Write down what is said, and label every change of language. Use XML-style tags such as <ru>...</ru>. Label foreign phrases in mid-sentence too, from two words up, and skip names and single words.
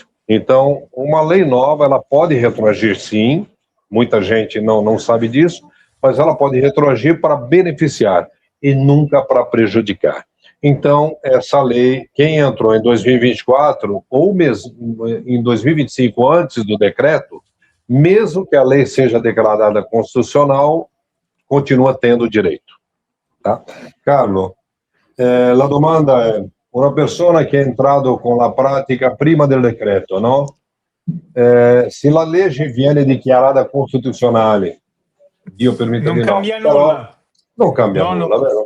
<pt>Então, uma lei nova, ela pode retroagir sim, muita gente não sabe disso, mas ela pode retroagir para beneficiar e nunca para prejudicar. Então, essa lei, quem entrou em 2024 ou mesmo em 2025, antes do decreto, mesmo que a lei seja declarada constitucional, continua tendo direito. Tá?</pt> <it>Carlo, la domanda è: una persona che è entrato con la pratica prima del decreto, no? Se la legge viene dichiarata costituzionale, Dio permetta Non di no, cambia però nulla. non cambia No, nulla, no. vero?</it>